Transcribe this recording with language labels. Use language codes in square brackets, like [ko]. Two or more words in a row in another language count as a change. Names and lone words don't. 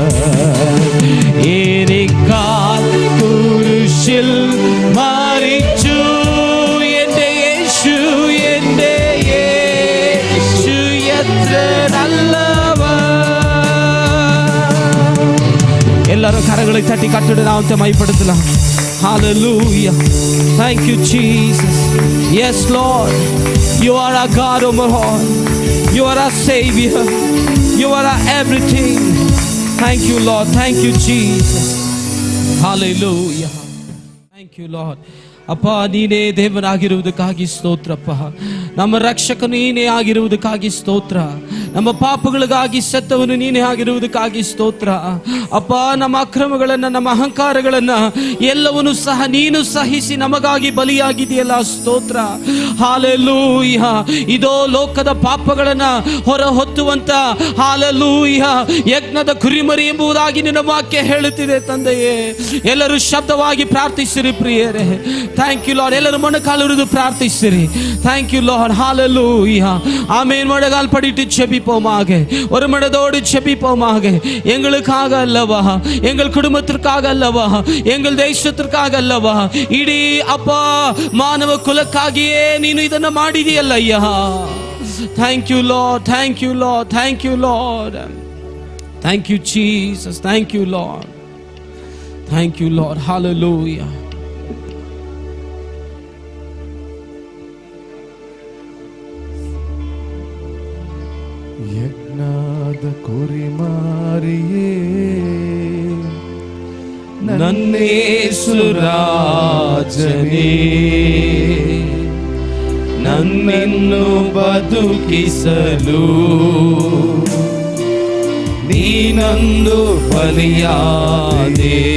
[ml] എനിക്കായി കുരിശിൽ മരിച്ചു. എൻ്റെ യേശു എത്ര നല്ലവൻ. എല്ലാവരും കരങ്ങളെ തട്ടി കർത്തരുടെ നാമത്തെ മഹിമപ്പെടുത്തலாம். [en] Hallelujah. Thank you, Jesus. Yes, Lord. You are our God, O Lord. You are our Savior. You are our everything. Thank you, Lord. Thank you, Jesus. Hallelujah. Thank you, Lord. [kn] ಅಪ್ಪ, ನೀನೇ ದೇವನಾಗಿರುವುದಕ್ಕಾಗಿ ಸ್ತೋತ್ರಪ್ಪ. ನಮ್ಮ ರಕ್ಷಕನು ನೀನೇ ಆಗಿರುವುದಕ್ಕಾಗಿ ಸ್ತೋತ್ರ. ನಮ್ಮ ಪಾಪಗಳಿಗಾಗಿ ಸತ್ತವನು ನೀನೇ ಆಗಿರುವುದಕ್ಕಾಗಿ ಸ್ತೋತ್ರ. ಅಪ್ಪ, ನಮ್ಮ ಅಕ್ರಮಗಳನ್ನು, ನಮ್ಮ ಅಹಂಕಾರಗಳನ್ನು ಎಲ್ಲವನ್ನೂ ಸಹ ನೀನು ಸಹಿಸಿ ನಮಗಾಗಿ ಬಲಿಯಾಗಿದೆಯಲ್ಲ, ಸ್ತೋತ್ರ. ಹಾಲೆಲೂಯ. ಇದೋ ಲೋಕದ ಪಾಪಗಳನ್ನು ಹೊರ ಹೊತ್ತುವಂತ ಹಾಲೆಲೂಯ ಯಜ್ಞದ ಕುರಿಮರಿ ಎಂಬುದಾಗಿ ನಿನ್ನ ವಾಕ್ಯ ಹೇಳುತ್ತಿದೆ ತಂದೆಯೇ. ಎಲ್ಲರೂ ಶಬ್ದವಾಗಿ ಪ್ರಾರ್ಥಿಸಿರಿ ಪ್ರಿಯರೇ. [en] Thank you Lord. [kn] ಎಲ್ಲರೂ ಮೊಣಕಾಲು ಹಿಡಿದು ಪ್ರಾರ್ಥಿಸಿರಿ. [en] Thank you Lord. [kn] ಹಾಲೆಲೂಯ. ಆಮೆನ್. ಮೊಣಕಾಲು ಪಡಿಟ್ಟು ಜೆಪಿ [ta] ஜெபிப்போமாக. ஒரு மனதோடு ஜெபிப்போமாக. எங்களுக்காக அல்லவா, எங்கள் குடும்பத்திற்காக அல்லவா, எங்கள் தேசத்திற்காக அல்லவா, [kn] ಇಡೀ ಅಪ್ಪ ಮಾನವ ಕುಲಕ್ಕಾಗಿಯೇ ನೀನು ಇದನ್ನು ಮಾಡಿದೆಯಲ್ಲ ಅಯ್ಯ. [en] Thank you Lord, thank you Lord, thank you Lord, thank you Jesus, thank you Lord, thank you Lord. [kn] ಹಲ್ಲೆಲೂಯಾ. ಯಜ್ಞದ ಕುರಿಮಾರಿಯೇ ನನ್ನೇಸುರಾಜನೇ, ನನ್ನನ್ನು ಬದುಕಿಸಲು ನೀನೊಂದು ಬಲಿಯಾದೆ.